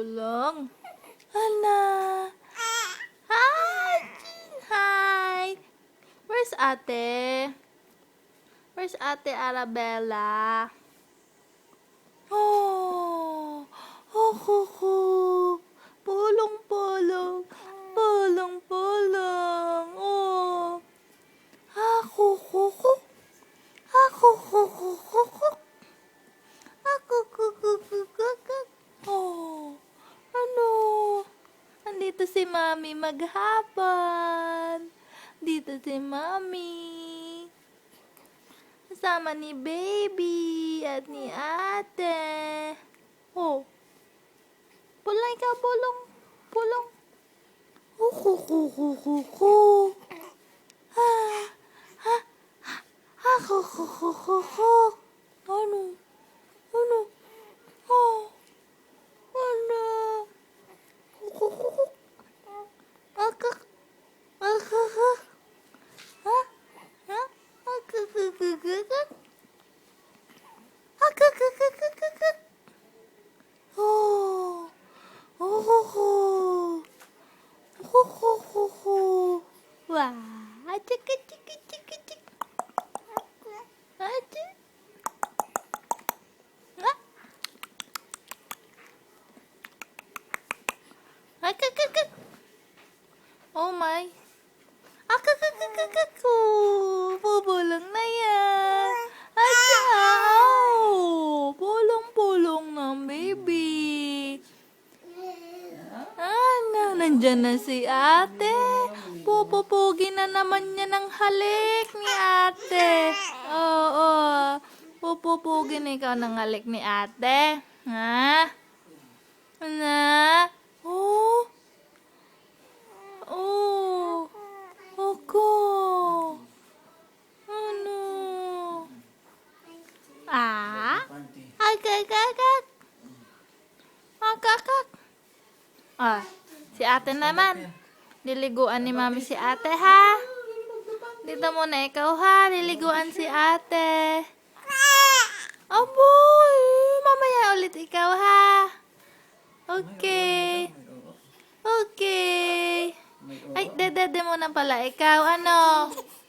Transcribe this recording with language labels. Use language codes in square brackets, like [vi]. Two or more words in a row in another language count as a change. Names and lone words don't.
[tl] bulong. Hala. Hi, Jin. Hi. [en] Where's ate? Where's ate Arabella? Oh, oh, oh, oh. [tl] Pulong, pulong. Pulong, pulong. Oh. Ako, ako. Ako, ako, ako. Ako, ako. Oh. Ano? Andito si Mami maghapon. Dito si Mami. Kasama ni Baby at ni Ate. Oh. Pulong ikaw, pulong. Pulong. Kukukukukuku. Ha. Ha. Ha. Kukukukuku. Ano? Ano? Oh. Ano? Kukukuku. Akak. Akak. Ha? Ha? Akakakakakak. Akakakakakak. Oh. Oh, oh, oh. Wah, cik cik cik cik. Aja. Nggak. Akak. Oh my. Akak. Pubulong na yan. Aja. Oh, pulong ng baby. Ano, nandyan na si ate. Pupupugi na naman niya ng halik ni ate. Oo. Pupupugi na ikaw ng halik ni ate. Ha? Na? Oh? Oh? Ako? Ano? Ah? Agak. Agak. Ah, si ate naman. Liliguan ni Mami si ate, ha? Dito muna ikaw, ha? Liliguan si ate. Aboy! Mamaya ulit ikaw, ha? Okay. Okay. Ay, dede muna pala ikaw. Ano?